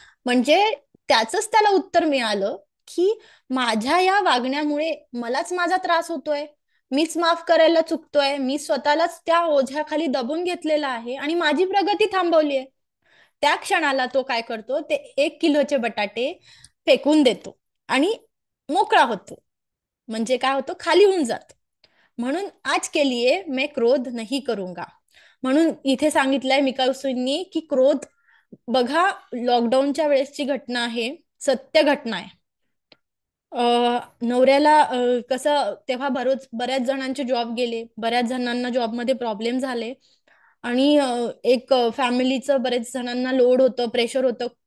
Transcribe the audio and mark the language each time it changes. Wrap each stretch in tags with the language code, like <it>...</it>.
<mr>म्हणजे त्याचंच त्याला उत्तर मिळालं की माझ्या या वागण्यामुळे मलाच माझा त्रास होतोय, मीच माफ करायला चुकतोय, मी स्वतःलाच त्या ओझ्याखाली दबून घेतलेला आहे आणि माझी प्रगती थांबवली आहे. त्या क्षणाला तो काय करतो, ते 1 किलोचे बटाटे फेकून देतो आणि मोकळा होतो. म्हणजे काय होतं, खाली होऊन जात.</mr> <hi>म्हणून आज के लिए मैं क्रोध नहीं करूंगा.</hi> <mr>म्हणून इथे सांगितलंय मिकाऊसींनी की क्रोध, बघा लॉकडाऊनच्या वेळेसची घटना आहे, सत्य घटना आहे. नवऱ्याला कसं तेव्हा बऱ्याच जणांचे जॉब गेले, बऱ्याच जणांना जॉबमध्ये प्रॉब्लेम झाले आणि एक फॅमिलीचं बरेच जणांना लोड होतं, प्रेशर होतं.</mr>